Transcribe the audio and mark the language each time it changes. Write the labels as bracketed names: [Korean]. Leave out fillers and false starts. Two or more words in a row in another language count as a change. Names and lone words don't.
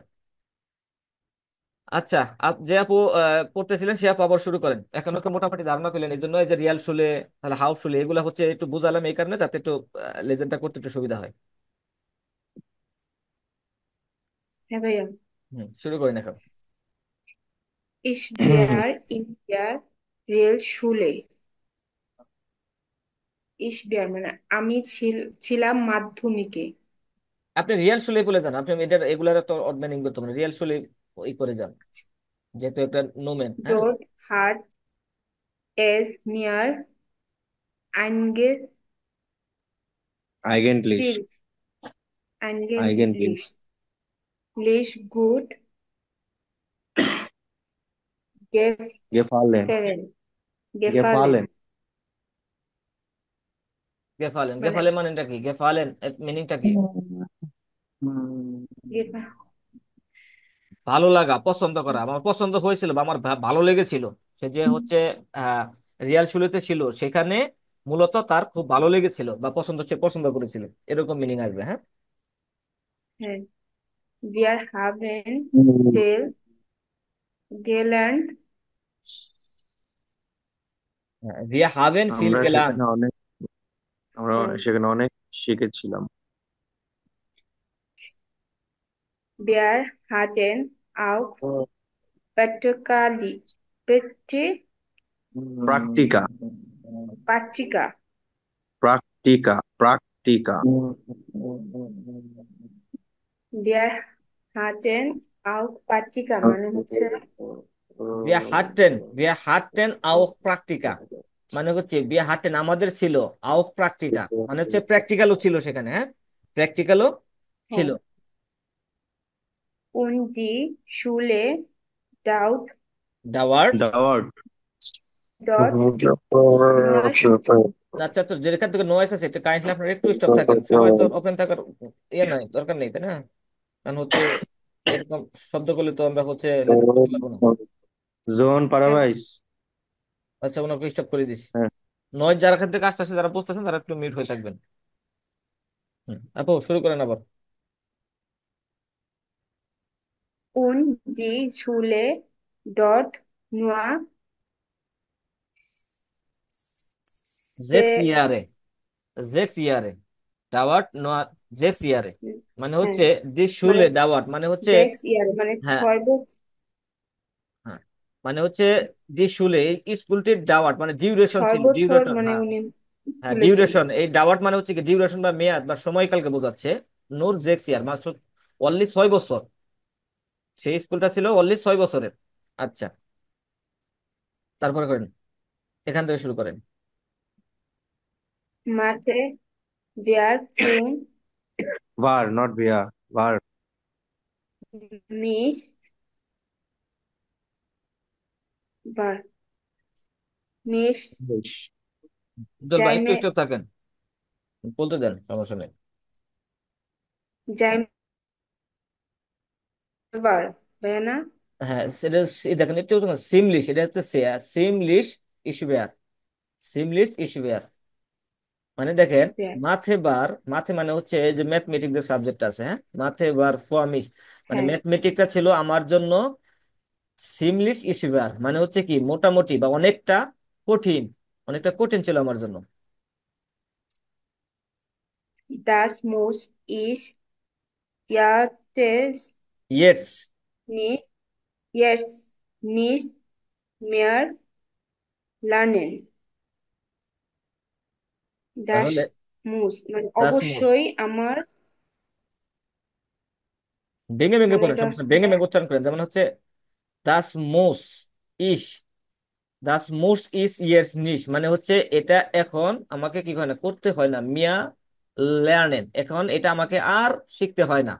[Bangla] আচ্ছা, যে আপু পড়তেছিলেন সে আপু আবার শুরু করেন। এখন তো মোটামুটি ধারণা পেলেন, এই জন্য এই যে [German] Realschule, [Bangla] তাহলে [German] Hauptschule, [Bangla] এগুলো হচ্ছে একটু বুঝালাম এই কারণে, যাতে একটু লেজেন্ডটা করতে একটু সুবিধা হয়। হ্যাঁ ভাইয়া। শুরু করেন এখন। [German] Ich war in der Realschule. [Bangla] মানে আমি ছিলাম মাধ্যমিকে। আপনি [German] Realschule [Bangla] বলে যান, আপনি এটার এগুলার তো মিনিং করতে পারেন, [German] Realschule [Bangla] ই করে যান, যেহেতু একটা নোমেন, হ্যাঁ। [German] Dort hat es mir Eigentlich, eigentlich eigentlich. eigentlich gut Gefallen, gefallen gefallen gefallen. গেফালেন, [Bangla] মানে গেফালেন মানেটা কি? গেফালেন মিনিংটা কি? হুম, গেফা- ভালো লাগা, পছন্দ করা। আমার পছন্দ হয়েছিল বা আমার ভালো লেগেছিল। সে যে হচ্ছে আহ রিয়াল শুলেতে ছিল, সেখানে মূলত তার খুব ভালো লেগেছিল বা পছন্দ, সে পছন্দ করেছিল, এরকম মিনিং আসবে, হ্যাঁ। হ্যাঁ, [German] wir haben viel gelernt wir haben viel [Bangla] আমরা [German] gelernt। [Bangla] সেখানে অনেক আমরা হ্যাঁ, সেখানে অনেক শিখেছিলাম। [German] wir hatten auch Praktikali প্রাকটিকা, Praktika প্রাকটিকা, প্রাকটিকা। wir hatten auch Praktika [Bangla] মানে হচ্ছে [German] wir hatten auch Praktika [Bangla] মানে হচ্ছে [German] wir hatten [Bangla] আমাদের ছিল [German] auch Praktika [Bangla] মানে হচ্ছে প্র্যাকটিক্যালও ছিল সেখানে, হ্যাঁ, প্র্যাকটিক্যালও ছিল। [German] হ্যাঁ und die Schule dort দাওয়ার Daward. dort nur [Bangla] আচ্ছা, তো যেখান থেকে নয়েস আছে একটু কাইন্ডলি আপনারা একটু স্টপ থাকেন, সবাই তো ওপেন থাকার ইয়ে নাই, দরকার নেই, তাই না? কারণ হচ্ছে এরকম শব্দ করলে তো আমরা হচ্ছে লেখা করতে পারবো না। Zone হ্যাঁ Paradise. আচ্ছা, ওনাকে স্টপ করে দিছি। হ্যাঁ। নয়েজ যারা এখান থেকে আসতেছে, যারা বুঝতেছেন তারা একটু মিউট হয়ে থাকবেন। আপু শুরু করেন আবার। [German] und die Schule dort nur জেক্স se- Jahre, sechs Jahre dauert nur, sechs Jahre মানে [Bangla] হ্যাঁ হচ্ছে দি মানে [German] Schule dauert [Bangla] মানে হচ্ছে, [English] 6 year মানে [Bangla] হ্যাঁ 6 বছর হ্যাঁ, মানে হচ্ছে [German] die Schule, [Bangla] এই স্কুলটির ডাওয়ার্ট মানে ডিউরেশন ছয় ছিল, বছর ডিউরেশন, মানে হ্যাঁ উনি হ্যাঁ তুলেছিল ডিউরেশন, এই ডাওয়ার্ট মানে হচ্ছে কি ডিউরেশন বা মেয়াদ বা সময়কালকে বোঝাচ্ছে। [German] nur sechs Jahre [Bangla] মানে অনলি 6 বছর, সেই স্কুলটা ছিল অনলি 6 বছরের। আচ্ছা, তারপরে করেন, এখান থেকে শুরু করেন। মাঠে দেয়ার ফোন [English] War, not wir. War. মিস বার মিস English. [Bangla] উজ্জ্বল ভাই একটু [German] জাইমে [Bangla] স্টপ থাকেন, বলতে দেন, সমস্যা নেই। জাইমেবার ভাইয়া না হ্যাঁ সেটা দেখেন একটু সিমলিশ, এটা হচ্ছে [German] ziemlich schwer, ziemlich schwer [Bangla] মানে দেখেন স্পেয়ার [German] Mathe war, [Bangla] মাথে মানে হচ্ছে এই যে ম্যাথমেটিক যে সাবজেক্ট আছে, হ্যাঁ [German] Mathe war für mich [Bangla] মানে হ্যাঁ ম্যাথমেটিকটা ছিল আমার জন্য [German] ziemlich schwer [Bangla] মানে হচ্ছে কি মোটামুটি বা অনেকটা কঠিন, অনেকটা কঠিন ছিল আমার জন্য। [German] das muss ich jetzt ইয়েটস, nicht jetzt nicht mehr lernen das [Bangla] তাহলে muss মানে [German] das muss, [Bangla] অবশ্যই আমার ভেঙে ভেঙে মানে পড়েন, এটা সমস্যা নেই, ভেঙে ভেঙে উচ্চারণ করেন, যেমন হচ্ছে [German] das muss ich, das muss ich jetzt nicht [Bangla] মানে হচ্ছে এটা এখন আমাকে কি হয় না, করতে হয় না, [German] mehr lernen, [Bangla] এখন এটা আমাকে আর শিখতে হয় না।